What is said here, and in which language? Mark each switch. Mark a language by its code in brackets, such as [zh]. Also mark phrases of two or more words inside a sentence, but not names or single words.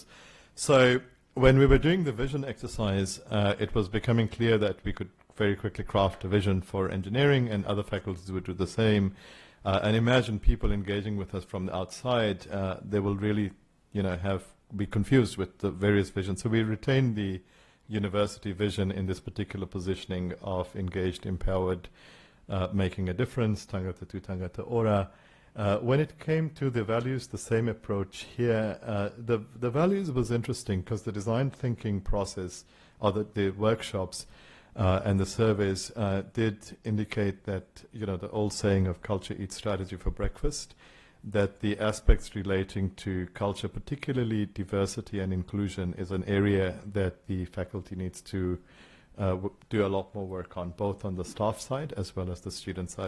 [en] So when we were doing the vision exercise, it was becoming clear that we could very quickly craft a vision for engineering, and other faculties would do the same. And imagine people engaging with us from the outside, they will really, be confused with the various visions. So we retain the university vision in this particular positioning of engaged, empowered, making a difference, [mi] tangata tu tangata ora. [en] When it came to the values, the same approach here. The values was interesting because the design thinking process, or the workshops and the surveys did indicate that, the old saying of culture eats strategy for breakfast, that the aspects relating to culture, particularly diversity and inclusion, is an area that the faculty needs to do a lot more work on, both on the staff side as well as the student side.